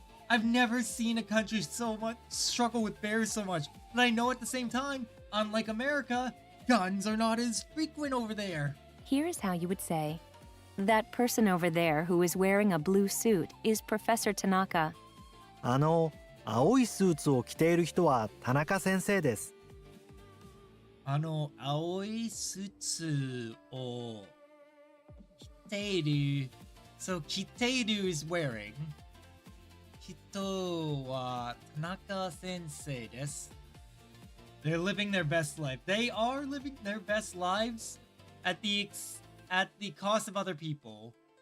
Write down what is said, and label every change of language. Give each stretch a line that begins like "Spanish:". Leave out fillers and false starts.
English: I've never seen a country so much struggle with bears so much. But I know at the same time, unlike America, guns are not as frequent over there. Here's how you would say, that person over there who is wearing a blue suit is Professor Tanaka.
Japanese: 青いスーツを着ている人は田中先生です。青いスーツを着ている。
English: So, 着ている is wearing.
Japanese: 人は田中先生です。
English: They're living their best life. They are living their best lives at the cost of other people.